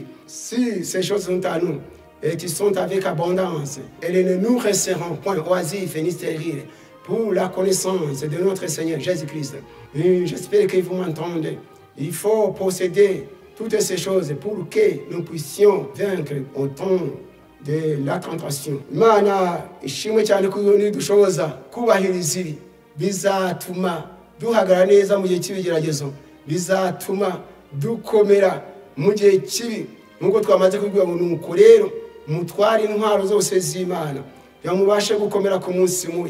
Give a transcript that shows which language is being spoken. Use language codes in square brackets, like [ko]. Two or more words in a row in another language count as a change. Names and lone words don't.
[fr] Si ces choses sont à nous et qui sont avec abondance, elles ne nous resteront point oisifs ni stériles pour la connaissance de notre Seigneur Jésus-Christ. J'espère que vous m'entendez. Il faut posséder toutes ces choses pour que nous puissions vaincre au temps de la tentation. [rw] Imana ishimwe cyane ko dushoboza kubahiriza ibi bizatuma duhagarara neza mu gihe cy'ibigeragezo, bizatuma dukomera mu gihe kibi. Nkuko twamaze kubwira ngo nuko rero mutware intwaro zose z'Imana yamubashe gukomera ku munsi mubi.